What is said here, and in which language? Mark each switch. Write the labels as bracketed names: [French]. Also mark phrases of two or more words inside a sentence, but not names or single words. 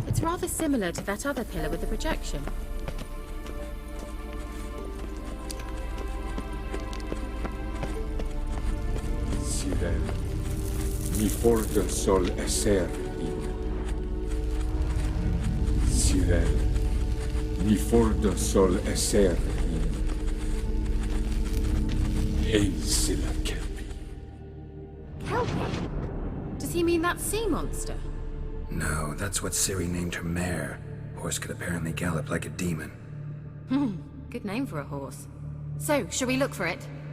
[English] rather similar to that other pillar with the projection. [Artificial languages] Sirel, mi forte sol esser in. Sirel, mi forte sol esser in. Eis la kelpi. [English] Kelpie? Does he mean that sea monster? No, that's what Ciri named her mare. Horse could apparently gallop like a demon. Good name for a horse. So, shall we look for it?